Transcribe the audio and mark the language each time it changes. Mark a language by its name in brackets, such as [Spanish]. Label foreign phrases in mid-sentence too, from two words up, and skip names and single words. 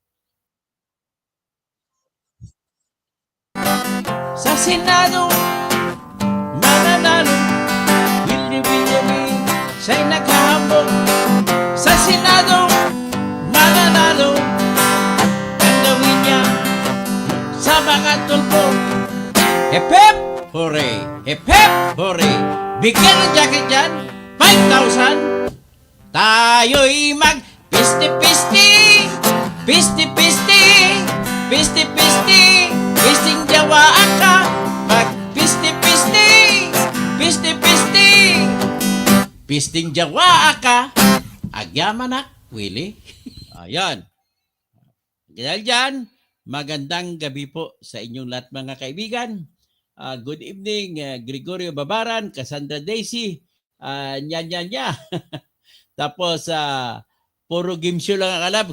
[Filipino] Sa Senado, mananalo, Willie, siya'y naghahambog. Sa Senado, mananalo, gagawin niya sa mga tulpo. [English] Hep hep, hooray! Hep hep, hooray! [Filipino] Bigyan ng jacket yan, 5,000. Tayo'y mag-pisti-pisti, pisti-pisti, pisti-pisti, pisting jawaan ka, mag-pisti-pisti, pisti-pisti, pisting jawaan ka, agyaman na, Willie. Ayan. Dahil dyan, magandang gabi po sa inyong lahat mga kaibigan. [English] Good evening, Gregorio Babaran, Cassandra Daisy, nya. [Filipino] Tapos, puro [English] game show [Filipino] lang ang alam.